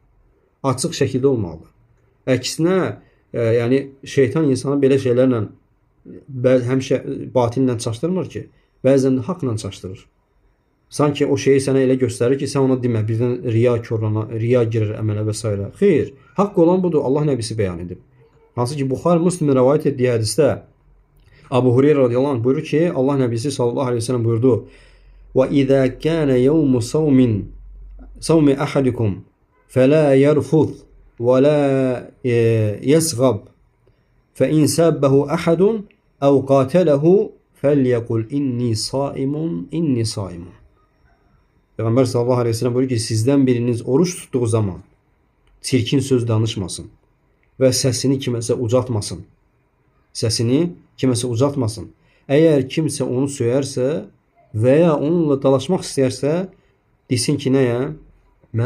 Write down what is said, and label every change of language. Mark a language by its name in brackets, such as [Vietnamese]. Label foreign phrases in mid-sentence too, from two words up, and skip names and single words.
[Azerbaijani] Açıq şəkildə olmalıdır. Əksinə, yəni şeytan insana belə şeylərlə həmişə batillə çaşdırmır ki, bəzən də haqla çaşdırır. Sanki o şeyi sənə elə göstərir ki, sən ona demə, birdən riya girir əmələ və s. Xeyr, haqq olan budur, Allah nəbisi bəyan edib. Hansı ki, Buxari Müslimin rəvayət etdiyi hədisdə Abu Hureyra [Arabic] رضي الله عنه [Azerbaijani] buyurur ki, Allah nəbisi [Arabic] صلى الله عليه وسلم [Azerbaijani] buyurdu: [Arabic] وَإِذَا كَانَ يَوْمُ صَوْمِ أَحَدِكُمْ فَلَا يَرْفُثْ وَلَا يَسْغَبْ فَإِنْ سَابَّهُ أَحَدٌ أَوْ قَاتَلَهُ فَلْيَقُلْ إِنِّي صَائِمٌ إِنِّي صَائِمٌ. [Azerbaijani] Peyğəmbər [Arabic] صلى الله عليه وسلم [Azerbaijani] buyurur ki, sizdən biriniz oruç tutduğu zaman çirkin söz danışmasın və səsini kiməsə ucaltmasın. Səsini kiməsə ucaltmasın. Əgər kimsə onu söyərsə və ya onunla dalaşmaq istəyərsə, desin ki, nəyəm?